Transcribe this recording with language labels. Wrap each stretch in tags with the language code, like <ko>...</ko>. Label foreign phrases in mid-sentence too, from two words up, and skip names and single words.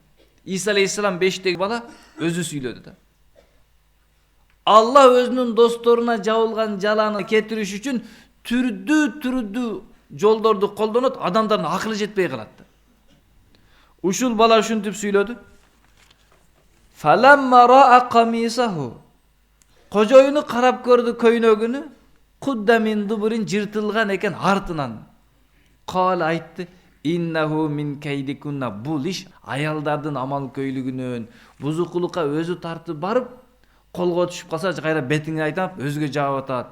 <ky>Иса алейхиссалам бешиктеги бала өзү сүйлөдү да. Алла өзүнүн досторуна жабылган жаланы кетириш үчүн түрдүү жолдорду колдонот, адамдардын акылы жетпей калат. Ушул бала ушинтип сүйлөдү.</ky> <ar>فلما رأى قميصه.</ar> <ky>Кожоюну карап көрдү көйнөгүнү.</ky> <ar>قد من دبر</ar> <ky>жыртылган экен артынан.</ky> <ar>Кал айтты: "إنه من كيدكن."</ar> <ky>Бул иш аялдардын амал көйлүгүнөн, бузукулукка өзү тартып барып, колго түшүп калса кайра бетиңе айтап, өзгө жаап атат.</ky>